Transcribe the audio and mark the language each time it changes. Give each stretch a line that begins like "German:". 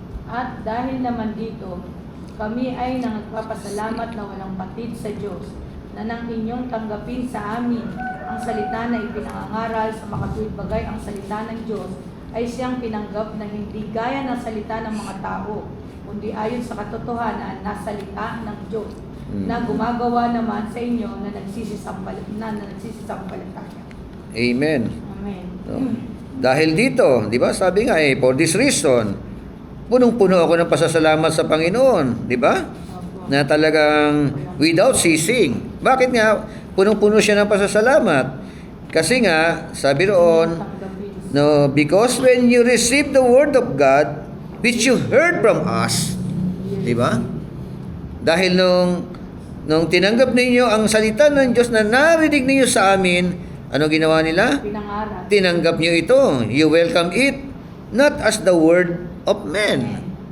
Filipino: At dahil naman dito, kami ay nagpapasalamat na walang patid sa Diyos na nang inyong tanggapin sa amin ang salita na ipinangangaral sa makatuwid bagay ang salita ng Diyos ay siyang pinanggap na hindi gaya ng salita ng mga tao, kundi ayon sa katotohanan na salita ng Diyos na gumagawa naman sa inyo na nagsisisampalataya. Amen. Amen. No? Dahil dito, di ba? Sabi nga
English: for this reason,
Filipino: punong-puno ako ng pasasalamat sa Panginoon, di ba? Opo. Na talagang
English: without ceasing.
Filipino: Bakit nga punong-puno siya ng pasasalamat? Kasi nga, sabi roon, Tanggapin.
English: no, because when you receive the word of God, which you heard from us,
Filipino: di ba? Dahil nung tinanggap ninyo ang salita ng Diyos na narinig ninyo sa amin, ano ginawa nila? Pinangaral. Tinanggap nyo ito.
English: You welcome it, not as the word of men.